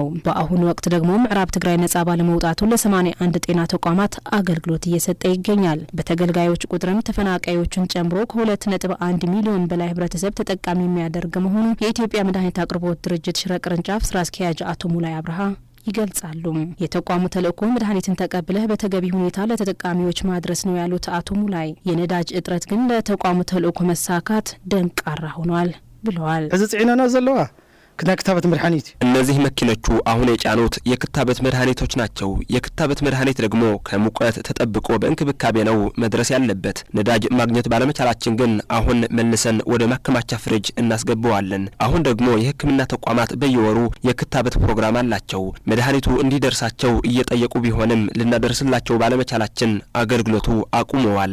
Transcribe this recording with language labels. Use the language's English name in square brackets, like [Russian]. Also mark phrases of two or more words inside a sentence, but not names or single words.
[Amharic] በአሁኑ ወቅት ደግሞ ምዕራብ ትግራይ ነጻ ባለመውጣቱ ለ81 ጤና ተቋማት አገልግሎት እየሰጠ ይገኛል። በተገልጋዮች ቁጥርም ተፈናቃዮችን ጨምሮ ከ2.1 ሚሊዮን በላይ ህብረተሰብ ተጠቃሚ የሚያደርግ መሆኑን የኢትዮጵያ መድኃኒት አቅርቦት ድርጅት ሽረ ቅርንጫፍ ስራ አስኪያጅ አቶ ሙላይ አብርሃ ይገልጻሉ። የተቋሙ ተልእኮ መድኃኒትን ተቀብለህ በተገቢ ሁኔታ ለተጠቃሚዎች ማድረስ ነው ያሉት አቶ ሙላይ፣ የነዳጅ እጥረት ግን ለተቋሙ ተልእኮ መሳካት ደንቃራ ሆኗል ብለዋል። [Tigrinya] እዚ ጽዕነና ዘለዋ ክታበት መድኃኒት [Amharic] እነዚህ መኪኖቹ አሁን የጫኑት የክታበት መድኃኒቶች ናቸው። የክታበት መድኃኒት ደግሞ ከሙቀት ተጠብቆ በእንክብካቤ ነው መድረስ ያለበት። ነዳጅ ማግኘት ባለመቻላችን ግን አሁን መልሰን ወደ ማከማቻ ፍሪጅ እናስገባዋለን። አሁን ደግሞ የሕክምና ተቋማት በየወሩ የክታበት ፕሮግራም አላቸው። መድኃኒቱ እንዲደርሳቸው እየጠየቁ ቢሆንም ልናደርስላቸው ባለመቻላችን አገልግሎቱ አቁመዋል።